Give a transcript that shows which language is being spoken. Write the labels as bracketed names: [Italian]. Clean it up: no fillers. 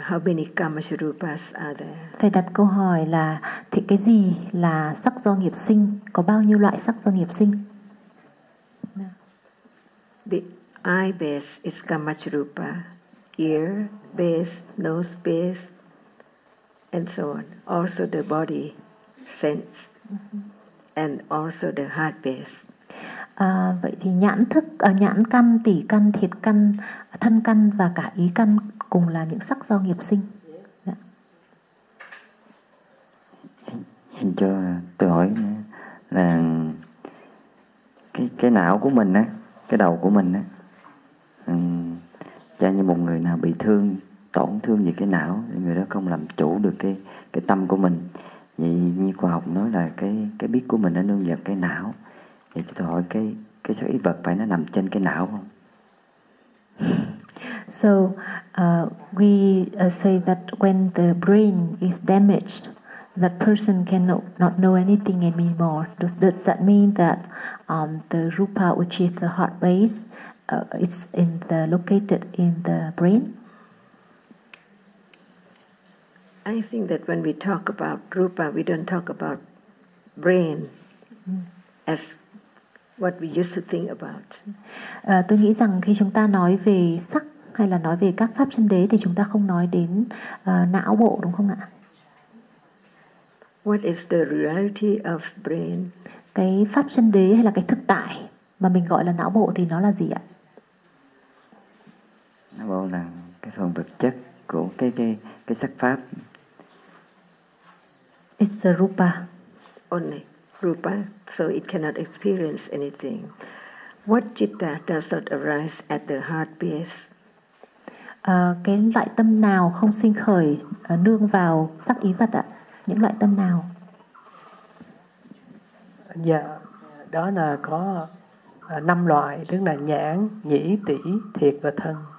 [English] How many kamacharupas are there? [Vietnamese] Phải đặt câu hỏi là thì cái gì là sắc do nghiệp sinh? Có bao nhiêu loại sắc do nghiệp sinh? [English] The eye base is kamacharupa, ear base, nose base, and so on. Also the body sense. And also the heart base. [Vietnamese] Vậy thì nhãn thức, nhãn căn, tỷ căn, thiệt căn, thân căn và cả ý căn cùng là những sắc do nghiệp sinh. [English] Yeah. [Vietnamese] Hình cho tôi hỏi là cái não của mình á, cái đầu của mình á, cha như một người nào bị thương, tổn thương gì cái não thì người đó không làm chủ được cái tâm của mình. Vậy như khoa học nói là cái biết của mình nó nương vào cái não. Vậy cho tôi hỏi cái sắc ý vật phải nó nằm trên cái não không? [English] So we say that when the brain is damaged, that person cannot not know anything anymore. Does that mean that the rupa, which is the heart base, it's in the located in the brain? I think that when we talk about rupa, we don't talk about brain as what we used to think about. [Vietnamese] Tôi nghĩ rằng khi chúng ta nói về sắc hay là nói về các pháp chân đế thì chúng ta không nói đến não bộ đúng không ạ? [English] What is the reality of brain? [Vietnamese] Cái pháp chân đế hay là cái thực tại mà mình gọi là não bộ thì nó là gì ạ? Nam mô là cái phần vật chất của cái sắc pháp. [English] It's the rupa only. Rupa, so it cannot experience anything. What citta does not arise at the heart base? [Vietnamese] Cái loại tâm nào không sinh khởi nương vào sắc ý vật ạ? Những loại tâm nào? Dạ, đó là có năm loại, tức là nhãn, nhĩ, tỷ, thiệt và thân.